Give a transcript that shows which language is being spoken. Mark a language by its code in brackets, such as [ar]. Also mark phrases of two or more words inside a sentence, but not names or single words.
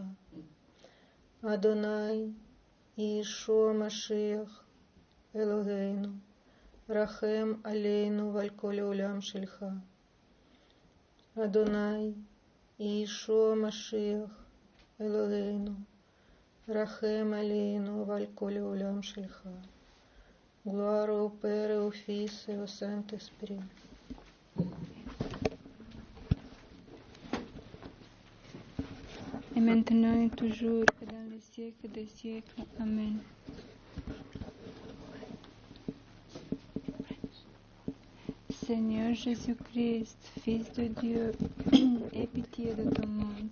[he] אדוני, ישוע משיח, אלוהינו, רחם עלינו ועל כל העולם שלך. אדוני, ישוע משיח, אלוהינו, רחם עלינו ועל כל העולם שלך. [fr] Gloire au Père et au Fils et au Saint-Esprit. Et maintenant et toujours, et dans les siècles des siècles. Amen. Seigneur Jésus-Christ, Fils de Dieu, aie pitié de ton monde.